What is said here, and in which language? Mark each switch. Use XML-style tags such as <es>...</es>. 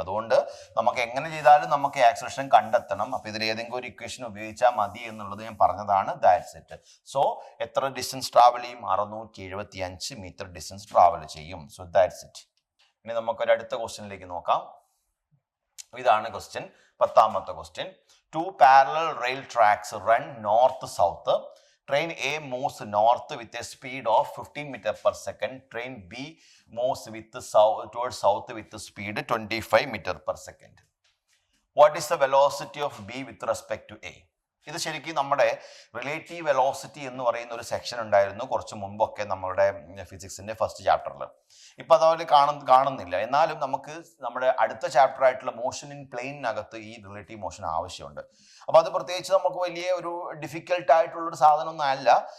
<ml>അതുകൊണ്ട് നമുക്ക് എങ്ങനെ ചെയ്താലും നമുക്ക് ആക്സലറേഷൻ കണ്ടെത്തണം. അപ്പൊ ഇതിൽ ഏതെങ്കിലും ഒരു ഇക്വേഷൻ ഉപയോഗിച്ചാൽ മതി എന്നുള്ളത് ഞാൻ പറഞ്ഞതാണ്.</ml> <en>That's it.</en> <ml>സോ എത്ര ഡിസ്റ്റൻസ് ട്രാവൽ ചെയ്യും? 675 മീറ്റർ ഡിസ്റ്റൻസ് ട്രാവൽ ചെയ്യും.</ml> <en>So that's it.</en> <ml>ഇനി നമുക്കൊരു അടുത്ത ക്വസ്റ്റ്യനിലേക്ക് നോക്കാം. ഇതാണ് question, 10ാമത്തെ question.</ml> <en>2 parallel rail tracks run north-south. Train A moves north with a speed of 15 m/s. Train B moves towards south with a speed 25 m/s. What is the velocity of B with respect to A?</en> <ml>ഇത് ശരിക്കും നമ്മുടെ relative velocity എന്ന് പറയുന്ന ഒരു section ഉണ്ടായിരുന്നു കുറച്ച് മുമ്പൊക്കെ നമ്മുടെ ഫിസിക്സിന്റെ ഫസ്റ്റ് ചാപ്റ്ററിൽ. ഇപ്പൊ അതുപോലെ കാണുന്നില്ല. എന്നാലും നമുക്ക് നമ്മുടെ അടുത്ത ചാപ്റ്റർ ആയിട്ടുള്ള മോഷൻ ഇൻ പ്ലെയിനകത്ത് ഈ റിലേറ്റീവ് മോഷൻ ആവശ്യമുണ്ട്. അപ്പൊ അത് പ്രത്യേകിച്ച് നമുക്ക് വലിയ ഒരു ഡിഫിക്കൽട്ട് ആയിട്ടുള്ള ഒരു സാധനമൊന്നും അല്ല.</ml>